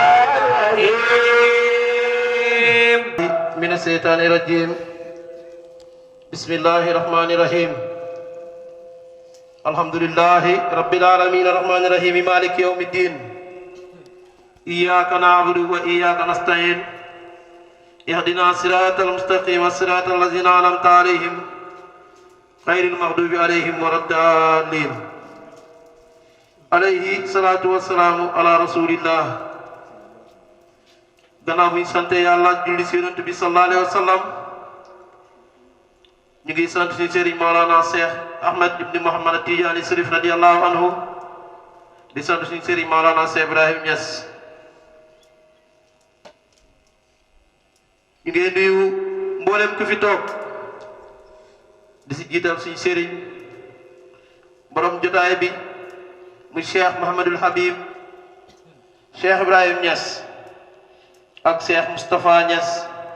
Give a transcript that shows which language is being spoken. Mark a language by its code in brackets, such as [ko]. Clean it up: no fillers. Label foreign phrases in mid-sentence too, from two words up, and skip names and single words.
[ar] من الشيطان الرجيم بسم الله الرحمن الرحيم الحمد لله رب العالمين الرحمن الرحيم مالك يوم الدين إياك نعبد وإياك نستعين اهدنا الصراط المستقيم صراط الذين أنعمت عليهم غير المغضوب عليهم ولا الضالين عليه الصلاة والسلام على رسول الله [wo] gannaaw bu ñu sante yàlla julli si yonent bi [ar] صلى الله عليه وسلم [wo] ñu ngi sant suñu sëriñ Maolana Cheikh Ahmed ibni Mouhamad Tidiane Sërif [ar] رضي الله عنه [wo] di sant suñu sëriñ Maolana Cheikh Ibrahim Niass ñu ngi nuyu mboolem ku fi toog di si jiital suñu sëriñ borom jotaay bi muy Cheikh Mouhamadul Habib Cheikh Ibrahim Niass ak Cheikh Moustapha Niass